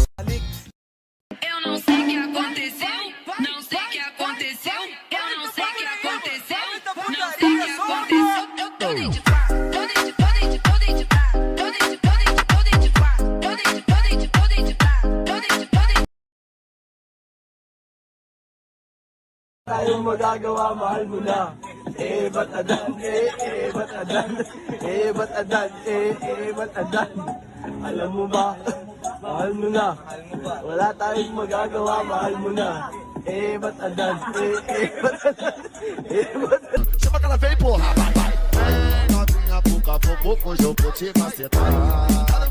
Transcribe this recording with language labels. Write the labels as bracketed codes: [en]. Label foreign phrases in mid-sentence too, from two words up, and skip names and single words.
[pt] Eu não sei o que aconteceu, não sei o que aconteceu, eu não sei o que aconteceu, não sei o que aconteceu. Eu tô dentro, tô dentro, tô dentro, tô dentro, tô dentro, tô dentro, tô dentro, tô dentro, tô dentro, tô dentro, tô dentro, tô dentro. [tl] Tayong magagawa, mahal mo na. Ba't adan? Ba't adan? Ba't adan? Ba't adan? Alam mo ba, mahal mo na. Wala tayong magagawa, mahal mo na. Ba't adan? Ba't adan? Ba't adan? [pt] Chama que ela vem, porra. Novinha, puta, hoje eu vou te macetar.